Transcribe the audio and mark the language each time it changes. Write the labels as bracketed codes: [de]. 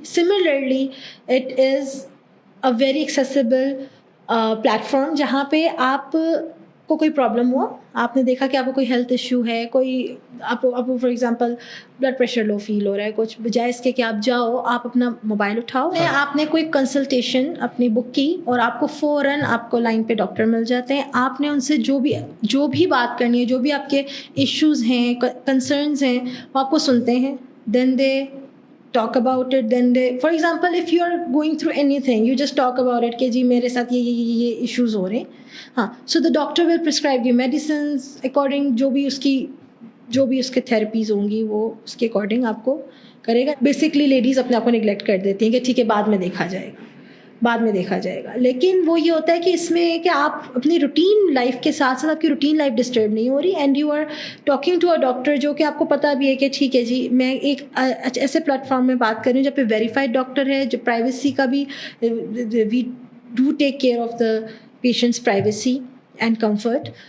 [en] similarly it is a very accessible platform [ur] جہاں پہ آپ کو کوئی پرابلم ہوا, آپ نے دیکھا کہ آپ کو کوئی ہیلتھ ایشو ہے, کوئی آپ کو فار ایگزامپل بلڈ پریشر لو فیل ہو رہا ہے, کچھ بجائے اس کے کہ آپ جاؤ آپ اپنا موبائل اٹھاؤ, آپ نے کوئی کنسلٹیشن اپنی بک کی اور آپ کو فوراً آپ کو لائن پہ ڈاکٹر مل جاتے ہیں. آپ نے ان سے جو بھی بات کرنی ہے, جو بھی آپ کے ایشوز ہیں, کنسرنز ہیں, وہ آپ کو سنتے ہیں. [en] Then they talk about it. Then they, for example, if you are going through anything, you just talk about it [ur] کہ جی میرے ساتھ یہ ایشوز ہو رہے ہیں. ہاں, [en] so the doctor will prescribe you medicines according [ur] جو بھی اس کے تھراپیز ہوں گی وہ اس کے اکارڈنگ آپ کو کرے گا. بیسکلی لیڈیز اپنے آپ کو نگلیکٹ کر دیتی ہیں کہ ٹھیک ہے بعد میں دیکھا جائے گا. لیکن وہ یہ ہوتا ہے کہ اس میں کہ آپ اپنی روٹین لائف کے ساتھ ساتھ آپ کی روٹین لائف ڈسٹرب نہیں ہو رہی [en] and you are talking to a doctor [ur] جو کہ آپ کو پتہ بھی ہے کہ ٹھیک ہے جی میں ایک ایسے پلیٹ فارم میں بات کر رہی ہوں جب پہ ویریفائڈ ڈاکٹر ہے, جو پرائیویسی کا بھی [en] We do take care of the patients privacy and comfort.